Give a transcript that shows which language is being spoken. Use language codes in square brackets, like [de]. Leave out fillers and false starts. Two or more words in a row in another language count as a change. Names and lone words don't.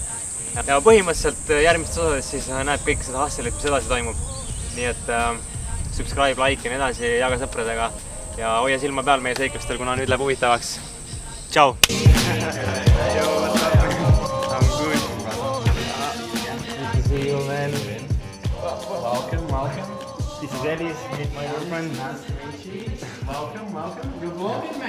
[et] Ja põhimõtteliselt järgmistes osades siis näeb kõik seda hustle'it, mis edasi toimub. Nii et [en] subscribe, like [et] ja nii edasi, jaga sõpradega ja hoia silma peal meie seiklustel, kuna nüüd läheb huvitavaks. [en] Ciao! See you, man. Welcome. This is Ellis, meet my girlfriend. Nice to meet you. Welcome. Good morning, man.